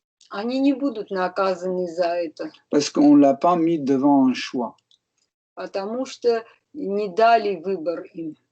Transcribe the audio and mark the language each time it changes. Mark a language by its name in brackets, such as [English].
[Russian] Они не будут наказаны за это. [French] Parce qu'on l'a pas mis devant un choix. [Russian] Потому что не дали выбор им.